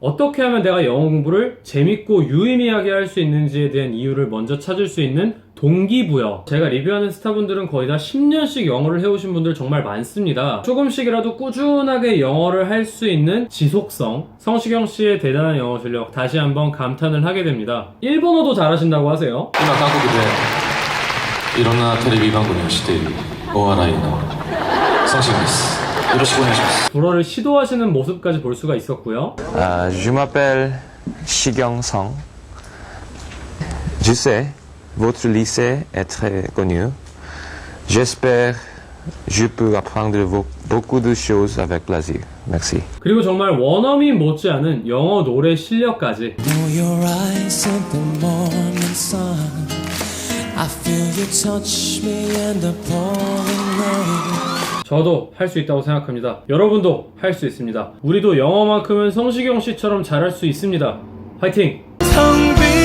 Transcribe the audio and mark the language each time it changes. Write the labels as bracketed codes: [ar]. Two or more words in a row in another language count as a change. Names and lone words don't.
[ko] 어떻게 하면 내가 영어 공부를 재밌고 유의미하게 할 수 있는지에 대한 이유를 먼저 찾을 수 있는 동기부여. 제가 리뷰하는 스타분들은 거의 다 10년씩 영어를 해오신 분들 정말 많습니다. 조금씩이라도 꾸준하게 영어를 할 수 있는 지속성. 성시경 씨의 대단한 영어 실력 다시 한번 감탄을 하게 됩니다. 일본어도 잘하신다고 하세요. [ja] 今韓国でいろんなテレビ番組をしているお笑いのソンシゲンです。よろしくお願いします。 [ko] 불어를 시도하시는 모습까지 볼 수가 있었고요. [fr] Je m'appelle Shigyong Song. Je sais, votre lycée est très connu. J'espère je peux apprendre beaucoup de choses avec plaisir. Merci. [ko] 그리고 정말 원어민 못지않은 영어 노래 실력까지. [en] your eyes in the morning sun. I feel you touch me in the pouring rain. [ko] 저도 할 수 있다고 생각합니다. 여러분도 할 수 있습니다. 우리도 영어만큼은 성시경 씨처럼 잘할 수 있습니다. 화이팅!